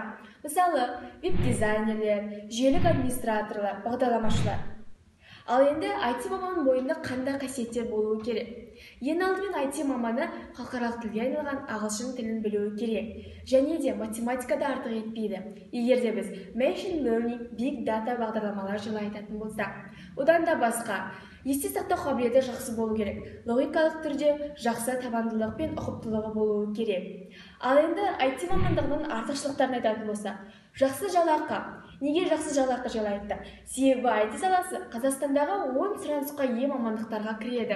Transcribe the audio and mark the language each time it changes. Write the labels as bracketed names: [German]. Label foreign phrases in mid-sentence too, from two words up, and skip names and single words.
[Kazakh] Мысалы, веб-дизайнерлер, жүйелік администраторлар, бағдарламашылар. Ал енді IT маманның бойында қандай қасиеттер болуы керек? Ең алдымен IT маманы халықаралық тілге айналған ағылшын тілін білуі керек. Және де математикада артық етпейді. Егер де біз [English] machine learning, big data [Kazakh] бағдарламалар жайлы айтатын болсақ. Одан да басқа, есте сақтау қабілеті жақсы болу керек. Логикалық түрде жақсы табандылық пен ұқыптылығы болуы керек. Ал енді IT мамандығының артықшылықтарын айтатын болсақ, жақсы жалақы. Неге жақсы жалақы жайлы айтты? Себебі IT саласы Қазақстандағы 10 сұранысқа ие мамандықтарға кіреді.